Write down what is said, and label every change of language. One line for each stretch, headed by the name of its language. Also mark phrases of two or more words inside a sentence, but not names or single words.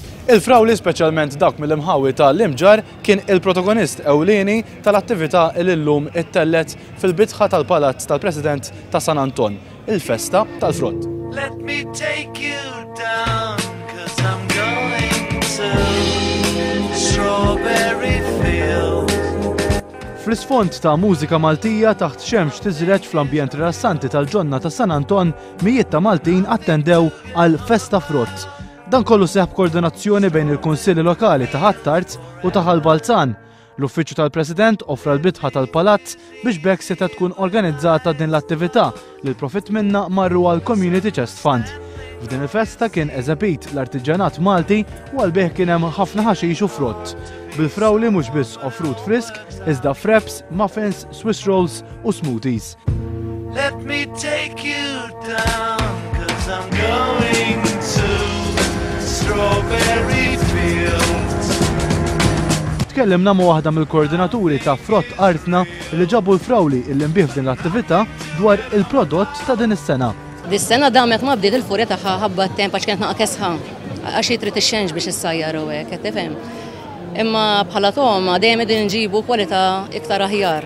Maltese: Il-Frawli, speċjalment dak mill-imħawi tal-Imġar, kien il-protagonist ewlieni tal-attività li llum ittellet fil-bitħa tal-Palazz tal-President ta' San Anton, il-Festa tal-Frott.
English: Let me take you down, 'cause I'm going to Strawberry Field.
Maltese: Fl-isfond ta' mużika Maltija taħt xemx tiżreġ fl-ambjent rilassanti tal-ġonna ta' San Anton, mijiet ta' Maltin attendew għal Festa Frott. Dan kollu seħħ koordinazzjoni bejn il-Kunsilli Lokali ta' Ħattart u ta' Ħalbalzan. L-Uffiċċju tal-President offra l-bitħa tal-Palazz biex bekk seta tkun organizzata din l-attività li l-profitt minna marru għal Community Chest Fund. F'din il-festa kien eżabit l-artiġanat Malti u għalbih kien hemm ħafna ħaxix u frott. Bil-Frawli mhux biss offrut frisk, iżda
English: fraps, muffins, Swiss rolls
Maltese: u smoothies.
English: Let me take you down, 'cause I'm going to Strawberry Field.
Maltese: Tkellimna ma' waħda mill-koordinaturi ta' Frott Artna li ġabu l-Frawli illi nbih din l-attività dwar il-prodott ta' din is-sena. Dis-sena damet ma bdiet il-furja tagħha ħabba t-temp għax kienet naqkesħa għax jitrid ix-xenx biex issajjar u hekk qed tifhem. Imma bħala toma dejjem qegħdin nġibu kwalità iktar aħjar.